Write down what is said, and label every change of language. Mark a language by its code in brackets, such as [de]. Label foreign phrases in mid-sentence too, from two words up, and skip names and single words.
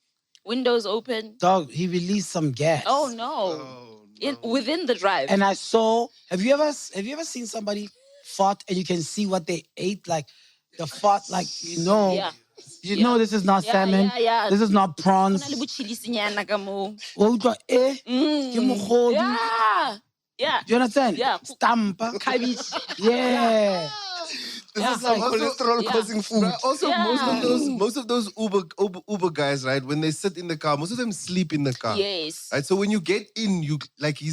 [en] Windows open. Dog, he released some gas. Oh, no. within the drive. And I saw. Have you ever seen somebody fart and you can see what they ate? Like the fart, like Yeah. You know this is not salmon. Yeah. This is not prawns. [st] Ho na le bochilisinyana ka moo. Wa utlwa, ke mogodu. [en] Yeah. Do you understand? Yeah. Stampa. Cabbage. Yeah. This is some cholesterol causing food. Right, also, most of those Uber guys, right? When they sit in the car, most of them sleep in the car. Yes. Right. So when you get in, you like he's